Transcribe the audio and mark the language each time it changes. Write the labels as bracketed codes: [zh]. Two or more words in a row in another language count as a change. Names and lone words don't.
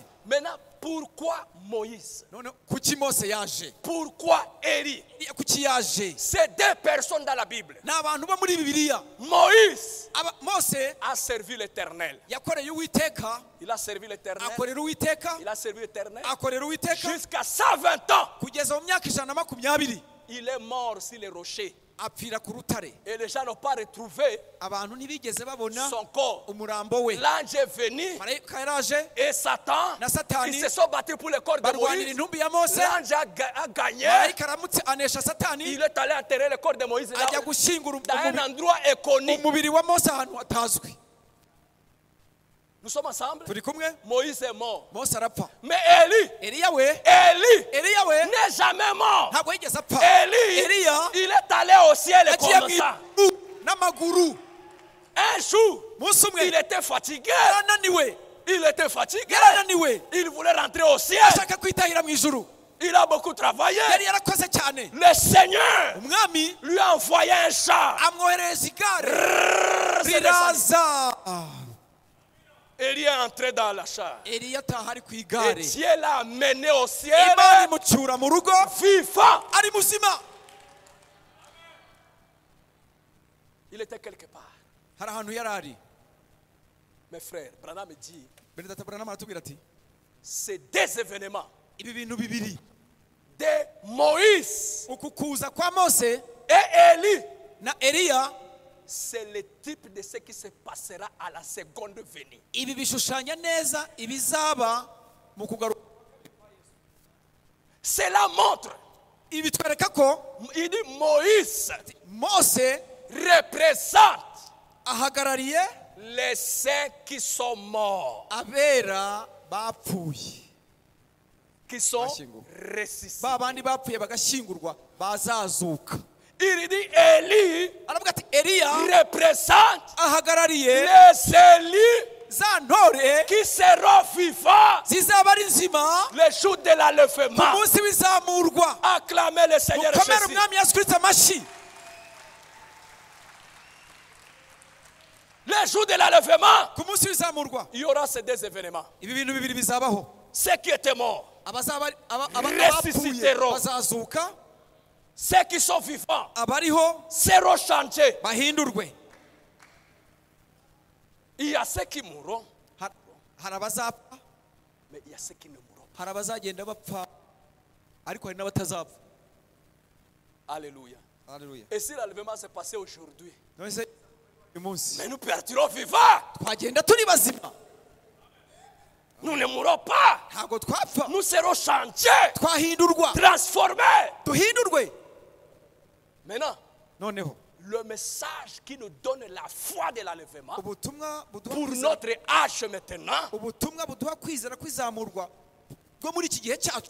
[fr] Maintenant, pourquoi Moïse? [rw] None kuki Mose yaje? [fr] Pourquoi Élie? [rw] Kuki yaje? [fr] C'est deux personnes dans la Bible. [rw] Ni abantu bo muri Bibiliya. [fr] Moïse [rw] Mose [fr] a servi l'Éternel. [rw] yakoreye Uwiteka, [fr] Il a servi l'Éternel. [rw] akorera Uwiteka, [fr] Il a servi l'Éternel [rw] akorera Uwiteka [fr] jusqu'à 120 ans. [rw] kugeza mu myaka 120. [fr] Il est mort sur les rochers. [rw] Apfira ku rutare. [fr] Et les gens n'ont pas retrouvé [rw] Abantu ntibigeze babona [fr] son corps. [rw] umurambo we. [fr] L'ange est venu [rw] Marayika yaraje [fr] et Satan, [rw] na Satani [fr] ils se sont battus pour le corps de [rw] barwanira [fr] Moïse. [rw] intumbi ya Mose. [fr] L'ange a gagné. [rw] Marayika aramutse anesha Satani, [fr] Il est allé enterrer le corps de Moïse là, [rw] ajya gushyingura [fr] dans un endroit inconnu. [rw] umubiri wa Mose ahantu hatazwi. [fr] Nous sommes ensemble. [rw] Turi kumwe. [fr] Moïse est mort. [rw] Mose arapfa. [fr] Mais Élie, [rw] Eliya we [fr] n'est jamais mort. [rw] ntabwo yigeze apfa. [fr] Élie, [rw] Eliya [fr] il est allé au ciel [rw] yagiye [fr] comme [rw] mu [fr] ça. [rw] ijuru n'amaguru. [fr] Un jour, [rw] Umunsi umwe [fr] il était fatigué. [rw] yarananiwe. [fr] Il était fatigué. [rw] yarananiwe [fr] Il voulait rentrer au ciel. [rw] ashaka kwitahira mu ijuru. [fr] Il a beaucoup travaillé. [rw] Yari yarakoze cyane. [fr] Le Seigneur [rw] Umwami [fr] lui a envoyé un char. [rw] amwoherereza igare riraza. [fr] Élie est entré dans la char. [rw] Eliya ataha ari ku [fr] Et [rw] igare. [fr] Dieu l'a amené au ciel. [rw] Imana imucyura mu rugo [fr] Vivant. [rw] ari muzima. [fr] Il était quelque part. [rw] Hari ahantu yari ari. [fr] Mes frères, Branham dit, [rw] Benedata Branham aratubwira ati, [fr] c'est deux événements. [rw] ibi bintu bibiri, [fr] De Moïse [rw] uku kuza kwa Mose [fr] et Élie, [rw] na Eliya, [fr] c'est le type de ce qui se passera à la seconde venue. [rw] ibi bishushanya neza ibizaba mu kugaruka. [fr] Cela montre, [rw] Ibi bitwereka ko [fr] il dit Moïse [rw] Mose [fr] représente [rw] ahagarariye [fr] les saints qui sont morts, [rw] abera bapfuye, [fr] qui sont [rw] Bashyinguwe. [fr] ressuscités. [rw] ba bandi bapfuye bagashyingurwa bazazuka. [fr] Il dit Élie [rw] Aravuga ati Eliya [fr] représente [rw] ahagarariye [fr] les élus [rw] za ntore [fr] qui seront vivants [rw] zizaba ari nzima [fr] le jour de [rw] ku [fr] l'enlèvement. [rw] munsi w'izamurwa. [fr] Acclamez le Seigneur [rw] Mukomere [fr] Jésus. [rw] umwami Yesu Kristo amashyi. [fr] Le jour de l'enlèvement, [rw] Ku munsi w'izamurwa [fr] il y aura ces deux événements. [rw] ibi bintu bibiri bizabaho. [fr] Ceux qui étaient morts, [rw] Abazaba [fr] Ressusciteront. [rw] abapfuye bazazuka, [fr] ceux qui sont vivants [rw] abariho [fr] seront changés. [rw] bahindurwe. [fr] Il y a ceux qui mourront, [rw] Hari abazapfa, [fr] mais il y a ceux qui ne mourront pas. [rw] hari abazagenda bapfa, ariko hari n'abatazapfa. [fr] Alléluia. [rw] Haleluya. [fr] Et si l'enlèvement s'est passé aujourd'hui, [rw] None se uyu munsi [fr] mais nous partirons vivants. [rw] twagenda turi bazima, [fr] Nous ne mourrons pas. [rw] ntabwo twapfa, [fr] Nous serons changés, [rw] twahindurwa, [fr] transformés. [rw] duhindurwe. [fr] Maintenant, [rw] Noneho [fr] le message qui nous donne la foi de l'enlèvement [rw] ubutumwa buduha [fr] pour [rw] kwizera- [fr] notre âge maintenant, [rw] ubutumwa buduha kwizera kwizamurwa bwo muri iki gihe cyacu